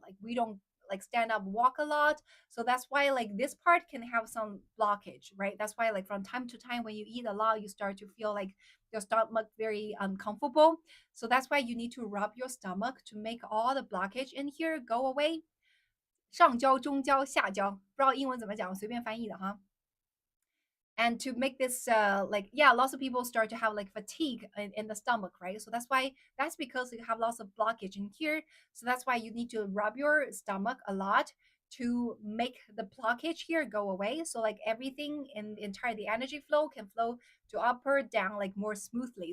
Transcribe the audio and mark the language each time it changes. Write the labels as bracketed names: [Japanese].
[English] Like we don't like stand up, walk a lot. So that's why like this part can have some blockage, right? That's why like from time to time when you eat a lot, you start to feel like your stomach very uncomfortable. So that's why you need to rub your stomach to make all the blockage in here go away. [Chinese] 上焦、中焦、下焦，不知道英文怎么讲，我随便翻译的哈。 [English] And to make this like yeah, lots of people start to have like fatigue in the stomach, right? So that's because you have lots of blockage in here. So that's why you need to rub your stomach a lot to make the blockage here go away. So like everything in the entire the energy flow can flow to up or down like more smoothly.